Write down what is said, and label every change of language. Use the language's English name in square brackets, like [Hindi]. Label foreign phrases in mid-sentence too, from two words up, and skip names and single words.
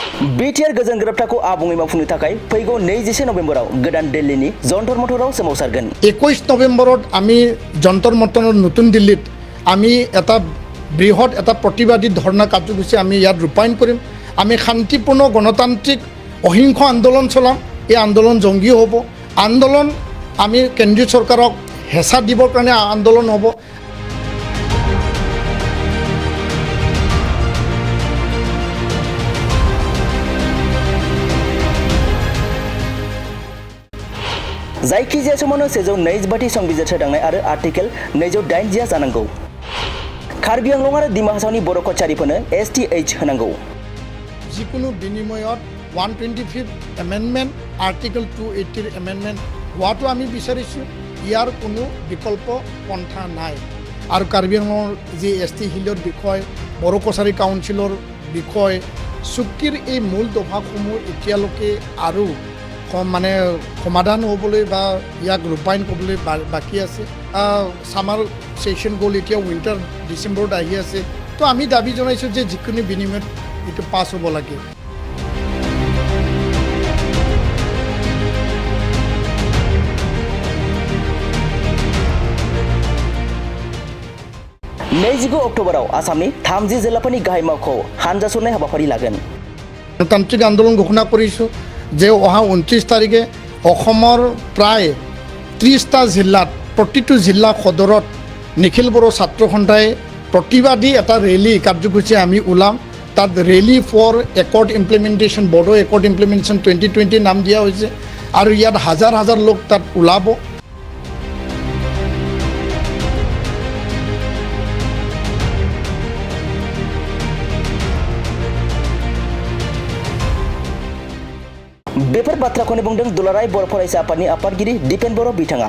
[Bodo] बिटिआर गोजोन गोरोबथाखौ आबुङै मावफुंनो थाखाय फैगौ 21 नभेम्बराव गोदान दिल्लीनि जन्तर मन्तराव सोमावसारगोन। [Assamese] 21 নৱেম্বৰত আমি যন্তৰ মন্তৰৰ নতুন দিল্লীত আমি এটা বৃহৎ এটা প্ৰতিবাদী ধৰ্ণা কাৰ্যসূচী আমি ইয়াত ৰূপায়ণ কৰিম। আমি শান্তিপূৰ্ণ গণতান্ত্ৰিক অহিংস আন্দোলন চলাম। এই আন্দোলন জংগী হ'ব। আন্দোলন আমি কেন্দ্ৰীয় চৰকাৰক হেঁচা দিবৰ কাৰণে আন্দোলন হ'ব। [Bodo] जायखिजाया समावनो 122 संबिजिर सोदांनाय आरो आर्टिकेल 208 जानांगौ। कार्बि आंलं आरो डिमा हासावनि बर' कचारिफोरनो STH होनांगौ। [Assamese] যিকোনো বিনিময়ত 125 एमेन्डमेन्ट आर्टिकल 280 एमेन्डमेन्ट হোৱাটো আমি বিচাৰিছোঁ। ইয়াৰ কোনো বিকল্প পন্থা নাই। আৰু কাৰ্বি আংলঙৰ যি ST হিলৰ বিষয়, বড়ো কছাৰী কাউন্সিলৰ বিষয়, চুক্তিৰ এই মূল দফাসমূহ এতিয়ালৈকে আৰু মানে সমাধান হ'বলৈ বা ইয়াক ৰূপায়ণ কৰিবলৈ বাকী আছে। [English] summer session [Assamese] গ'ল, এতিয়া উইণ্টাৰ ডিচেম্বৰত আহি আছে। তো আমি দাবী জনাইছোঁ যে যিকোনো বিনিময়ত এইটো পাছ হ'ব লাগে। [Bodo] अक्ट'बराव आसामनि 30 जिल्लाफोरनि गाहाय मावख'आव हानजा सरनाय हाबाफारि लागोन। [Assamese] গণতান্ত্ৰিক আন্দোলন ঘোষণা কৰিছোঁ যে অহা 29 তাৰিখে অসমৰ প্ৰায় 30টা জিলাত প্ৰতিটো জিলা সদৰত নিখিল বড়ো ছাত্ৰ সন্থাই প্ৰতিবাদী এটা ৰেলী কাৰ্যসূচী আমি ওলাম। তাত ৰেলী ফৰ একৰ্ড ইমপ্লিমেণ্টেশ্যন, বড়ো একৰ্ড ইমপ্লিমেণ্টেশ্যন 2020 নাম দিয়া হৈছে আৰু ইয়াত হাজাৰ হাজাৰ লোক তাত ওলাব। [Bodo] बेफोर बाथ्राखौनो बुंदों दुलाराय बर' फरायसा आफादनि आफादगिरि दिपेन बर' बिथाङा।